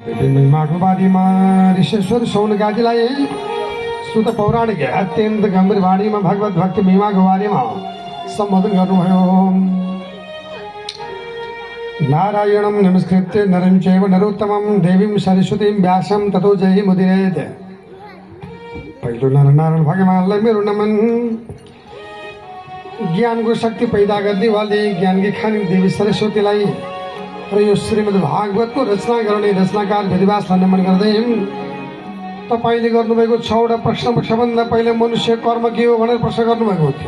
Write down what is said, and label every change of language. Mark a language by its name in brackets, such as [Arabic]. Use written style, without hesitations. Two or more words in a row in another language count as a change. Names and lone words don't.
[Nepali] महिमाको बारीमा ऋषेश्वर सौनकाजीलाई सुत पौराणिक अत्यन्त गम्भीर वाणीमा भगवत भक्ति महिमाको बारेमा सम्बोधन गर्नुभयो। [Sanskrit] नारायणं नमस्कृत्य नरं चैव नरोत्तमं देवीं सरस्वतीं व्यासं ततो जयमुदीरयेत्। [Nepali] पहिलो नारायण भगवानलाई मेरो नमन। ज्ञानको शक्ति पैदा गर्नेवाली ज्ञानकी खानी देवी सरस्वतीलाई र यो श्रीमद् भागवतको रचना गर्ने रचनाकार वेदव्यासलाई नमन गर्दै तपाईँले गर्नुभएको 6वटा प्रश्नमा सबभन्दा पहिले मनुष्य कर्म के हो भनेर प्रश्न गर्नुभएको थियो।